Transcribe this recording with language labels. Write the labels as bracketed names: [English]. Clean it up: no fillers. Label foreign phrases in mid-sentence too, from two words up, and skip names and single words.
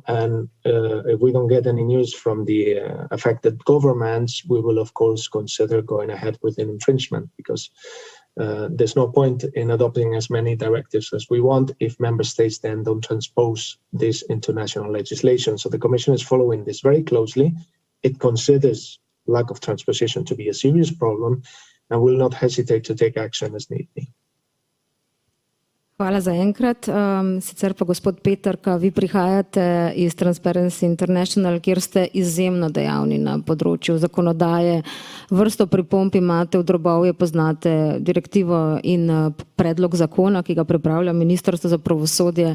[English] And if we don't get any news from the affected governments, we will of course consider going ahead with an infringement, because there's no point in adopting as many directives as we want if member states then don't transpose this into national legislation. So the Commission is following this very closely. It considers lack of transposition to be a serious problem and will not hesitate to take action as need be. [Slovenian] Hvala za enkrat. Sicer pa gospod Peterka, vi prihajate iz Transparency International, kjer ste izjemno dejavni na področju zakonodaje. Vrsto pripomb imate, v drobovje poznate direktivo in predlog zakona, ki ga pripravlja Ministrstvo za pravosodje.